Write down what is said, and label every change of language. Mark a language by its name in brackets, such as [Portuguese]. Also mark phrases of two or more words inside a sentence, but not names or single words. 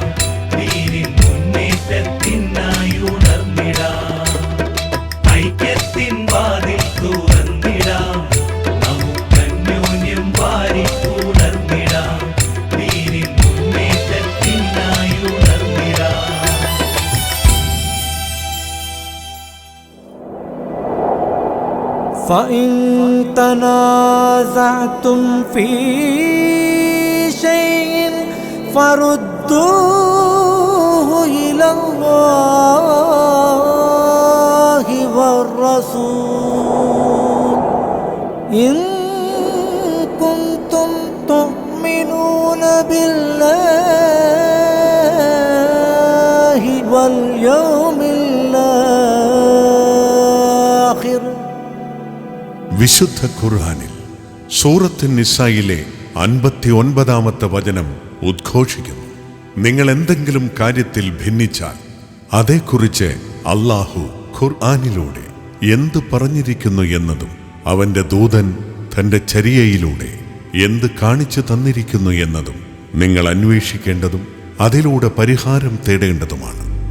[Malayalam] ദീനിൻ മുന്നേറ്റത്തിനായി ഉണർന്നിടാം. ഐക്യത്തിൻ വാതിൽ തുറന്നിടാം, നമുക്കന്യോന്യം വാരിപ്പുണർന്നിടാം. ദീനിൻ മുന്നേറ്റത്തിനായി ഉണർന്നിടാം. [Arabic] فإن تنازعتم في شيء فردوه إلى الله والرسول إن كنتم تؤمنون بالله واليوم الآخر. [Malayalam] വിശുദ്ധ ഖുർആനിൽ സൂറത്ത് നിസായിലെ 59-ാമത്തെ വചനം ഉദ്ഘോഷിക്കുന്നു. നിങ്ങൾ എന്തെങ്കിലും കാര്യത്തിൽ ഭിന്നിച്ചാൽ അതേക്കുറിച്ച് അല്ലാഹു ഖുർആനിലൂടെ എന്ത് പറഞ്ഞിരിക്കുന്നു എന്നതും അവന്റെ ദൂതൻ തന്റെ ചര്യയിലൂടെ എന്ത് കാണിച്ചു തന്നിരിക്കുന്നു എന്നതും നിങ്ങൾ അന്വേഷിക്കേണ്ടതും അതിലൂടെ പരിഹാരം തേടേണ്ടതുമാണ്.